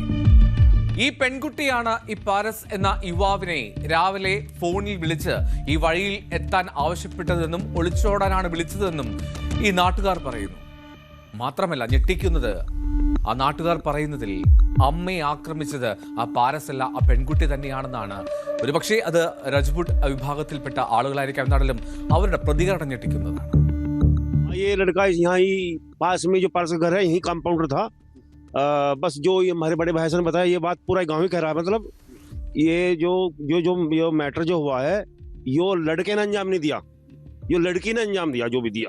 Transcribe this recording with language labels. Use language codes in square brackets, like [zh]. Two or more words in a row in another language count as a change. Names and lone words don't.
[ml] ഈ പെൺകുട്ടിയാണ് ഈ പാരസ് എന്ന യുവാവിനെ രാവിലെ ഫോണിൽ വിളിച്ച് ഈ വഴിയിൽ എത്താൻ ആവശ്യപ്പെട്ടതെന്നും ഒളിച്ചോടാനാണ് വിളിച്ചതെന്നും ഈ നാട്ടുകാർ പറയുന്നു. മാത്രമല്ല, ഞെട്ടിക്കുന്നത് ആ നാട്ടുകാർ പറയുന്നതിൽ അമ്മയെ ആക്രമിച്ചത് ആ പാരസ് അല്ല, ആ പെൺകുട്ടി തന്നെയാണെന്നാണ്. ഒരുപക്ഷെ അത് രജ്പുട്ട് വിഭാഗത്തിൽപ്പെട്ട ആളുകളായിരിക്കാം. എന്നാലും അവരുടെ പ്രതികരണം ഞെട്ടിക്കുന്നതാണ്. [hi] ये लड़का यहाँ ही पास में जो पारस का घर है यही कंपाउंडर था। बस जो ये हमारे बड़े भाई ने बताया ये बात पूरा गांव ही कह रहा है। मतलब ये जो मैटर जो हुआ है यो लड़के ने अंजाम नहीं दिया, यो लड़की ने अंजाम दिया जो भी दिया।